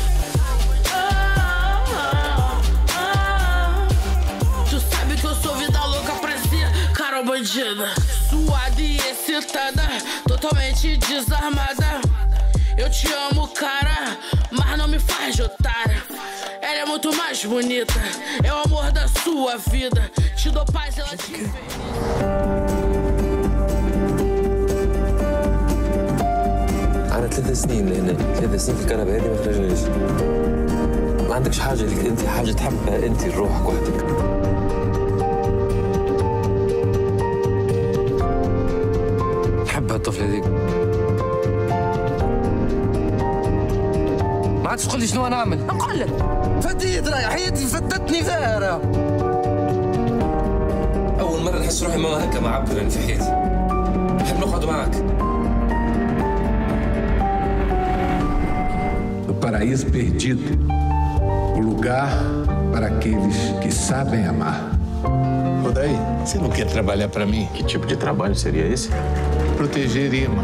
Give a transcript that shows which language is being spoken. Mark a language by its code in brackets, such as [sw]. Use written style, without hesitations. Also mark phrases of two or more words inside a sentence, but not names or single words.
[pt] Bandida, suada e excitada, totalmente desarmada. Eu te amo, cara, mas não me faz de otária. Ela é muito mais bonita, é o amor da sua vida. Te dou paz, ela te fez. [ar] أنا 3 سنين لهنا، 3 سنين في كنبة هادي ما خرجناش. ما عندكش حاجة لك أنت، حاجة تحبها أنت لروحك وحدك. تحب هالطفلة هذيك. ما عادش تقول لي شنو نعمل؟ نقول لك. فتيت راهي حياتي فتتني فيها. أول مرة نحس روحي ما هكا مع عبد في حياتي. نحب نقعد معك. [pt] O paraíso perdido, o lugar para aqueles que sabem amar. Ô, daí, você não quer trabalhar para mim? Que tipo de trabalho seria esse? Proteger Irma.